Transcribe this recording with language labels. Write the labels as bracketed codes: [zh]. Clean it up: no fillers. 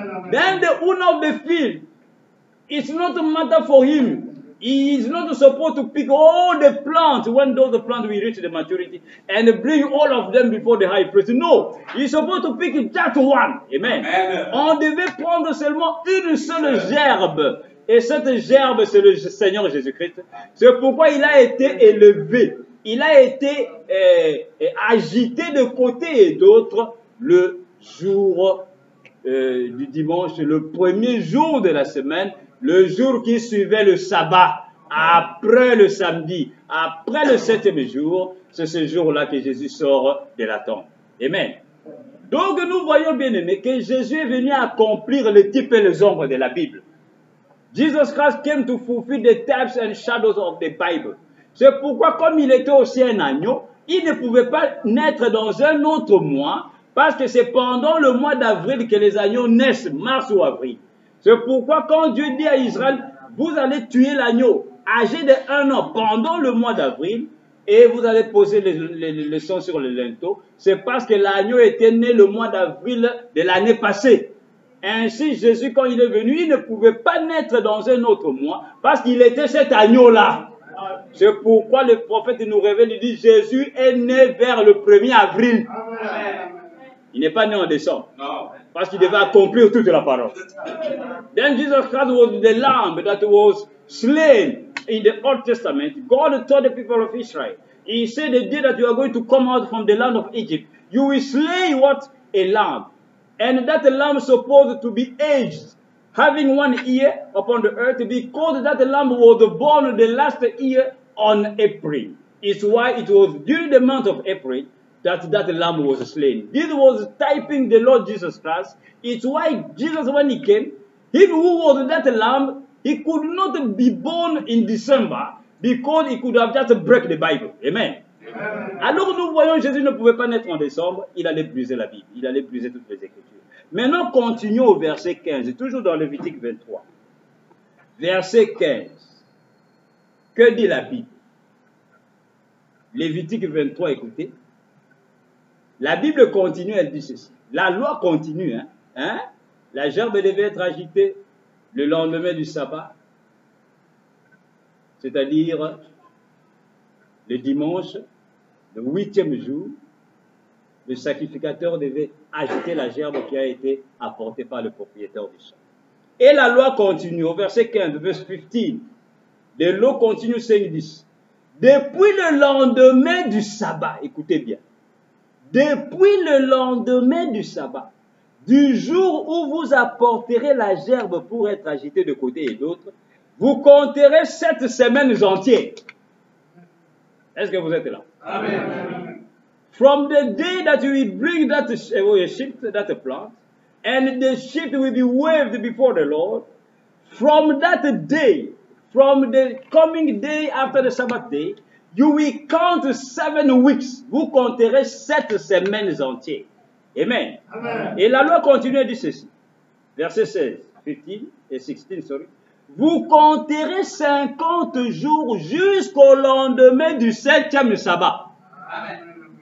[en] Then the owner of the field, it's not a matter for him. He is not supposed to pick all the plants when those plants will reach the maturity and bring all of them before the high priest. No, he's supposed to pick just one. Amen. [fr] On devait prendre seulement une seule gerbe. Et cette gerbe, c'est le Seigneur Jésus-Christ. C'est pourquoi il a été élevé. Il a été agité de côté et d'autre le jour du dimanche, le premier jour de la semaine, le jour qui suivait le sabbat, après le samedi, après le 7e jour. C'est ce jour-là que Jésus sort de la tombe. Amen. Donc nous voyons bien aimés que Jésus est venu accomplir les types et les ombres de la Bible. [en] Jesus Christ came to fulfill the types and shadows of the Bible. [fr] C'est pourquoi, comme il était aussi un agneau, il ne pouvait pas naître dans un autre mois, parce que c'est pendant le mois d'avril que les agneaux naissent, mars ou avril. C'est pourquoi quand Dieu dit à Israël, vous allez tuer l'agneau âgé de 1 an pendant le mois d'avril, et vous allez poser le sang sur le linteau, c'est parce que l'agneau était né le mois d'avril de l'année passée. Ainsi, Jésus, quand il est venu, il ne pouvait pas naître dans un autre mois, parce qu'il était cet agneau-là. C'est pourquoi le prophète nous révèle, il dit, Jésus est né vers le 1er avril. Il n'est pas né en décembre. Parce qu'il devait accomplir toute la parole. [en] Then Jesus Christ was the lamb that was slain in the Old Testament. God told the people of Israel, he said, the day that you are going to come out from the land of Egypt, you will slay what? A lamb. And that lamb is supposed to be aged, having 1 year upon the earth, because that lamb was born the last year on April. It's why it was during the month of April that lamb was slain. This was typing the Lord Jesus Christ. It's why Jesus, when he came, he who was that lamb, he could not be born in December, because he could have just break the Bible. Amen. [fr] Alors nous voyons Jésus ne pouvait pas naître en décembre, il allait briser la Bible, il allait briser toutes les Écritures. Maintenant, continuons au verset 15, toujours dans Lévitique 23. Verset 15. Que dit la Bible? Lévitique 23, écoutez. La Bible continue, elle dit ceci. La loi continue, La gerbe devait être agitée le lendemain du sabbat, c'est-à-dire le dimanche, le 8e jour. Le sacrificateur devait agiter la gerbe qui a été apportée par le propriétaire du champ. Et la loi continue, au verset 15, verset 15. [en] The law continue saying this. [fr] Depuis le lendemain du sabbat, écoutez bien. Depuis le lendemain du sabbat, du jour où vous apporterez la gerbe pour être agitée de côté et d'autre, vous compterez 7 semaines entières. Est-ce que vous êtes là? [en] Amen. From the day that you will bring that sheep, that plant, and the shift will be waved before the Lord. From that day, from the coming day after the Sabbath day, you will count 7 weeks. [fr] Vous compterez 7 semaines entières. Amen. Amen. Et la loi continue à dire ceci. Verset 16, 15 et 16, [en] sorry. [fr] Vous compterez 50 jours jusqu'au lendemain du 7e sabbat. Amen.